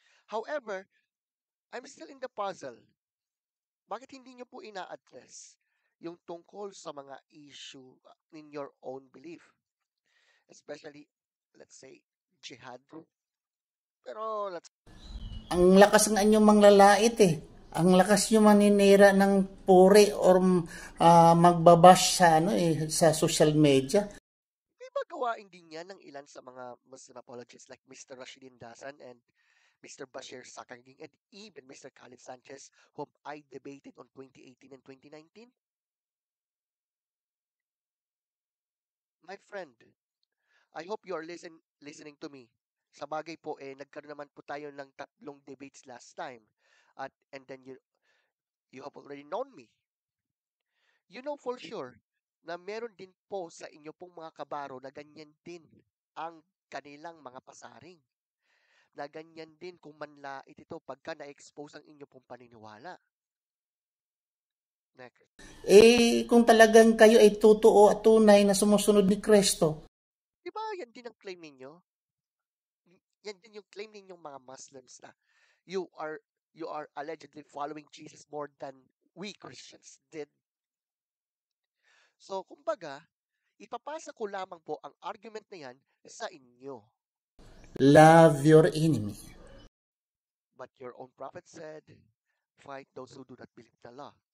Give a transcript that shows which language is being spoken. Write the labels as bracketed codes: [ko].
[en] However, I'm still in the puzzle. [tl] Bakit hindi nyo po ina-address yung tungkol sa mga issue [en] in your own belief? Especially, let's say, jihad. [tl] Pero, Ang lakas ng inyong manglalait eh. Ang lakas nyo maninira ng puri or magbabash sa social media. May magawain din yan ng ilan sa mga Muslim apologists like Mr. [en] Rashidin Dasan and Mr. Bashir Sakanging and even Mr. Khalid Sanchez, whom I debated on 2018 and 2019. My friend, I hope you are listening to me. [tl] Sa bagay po, nagkaroon naman po tayo ng 3 debates last time. [en] And then you have already known me. You know for sure [tl] na meron din po sa inyo pong mga kabaro na ganyan din ang kanilang mga pasaring. Na ganyan din kung manlait ito pagka na-expose ang inyo pong paniniwala. [en] Next. [tl] Kung talagang kayo ay totoo at tunay na sumusunod ni Kristo. Diba yan din ang claim ninyo? Yan din yung claim ninyong mga Muslims na [en] you are allegedly following Jesus more than we Christians did. [tl] So, kumbaga, ipapasa ko lamang po ang argument na yan sa inyo. [en] Love your enemy. But your own prophet said, fight those who do not believe in Allah.